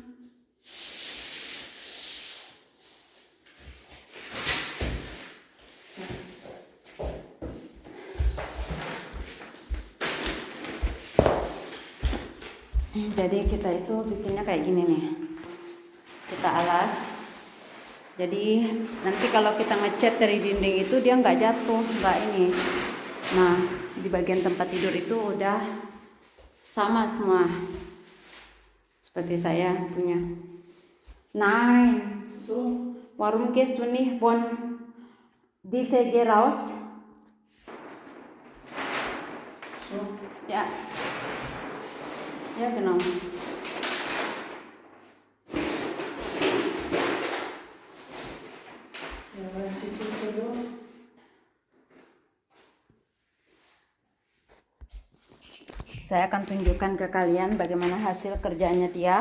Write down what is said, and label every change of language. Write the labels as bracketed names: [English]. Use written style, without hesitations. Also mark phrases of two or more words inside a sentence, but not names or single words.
[Indonesian] Jadi kita itu bikinnya kayak gini nih, kita alas. Jadi nanti kalau kita ngecat dari dinding itu dia nggak jatuh, nggak ini. Nah di bagian tempat tidur itu udah sama semua seperti saya punya. [German] Nein, so warum gehst du nicht von diese raus? So, ja. Ja, genau. [Indonesian] Saya akan tunjukkan ke kalian bagaimana hasil kerjanya dia.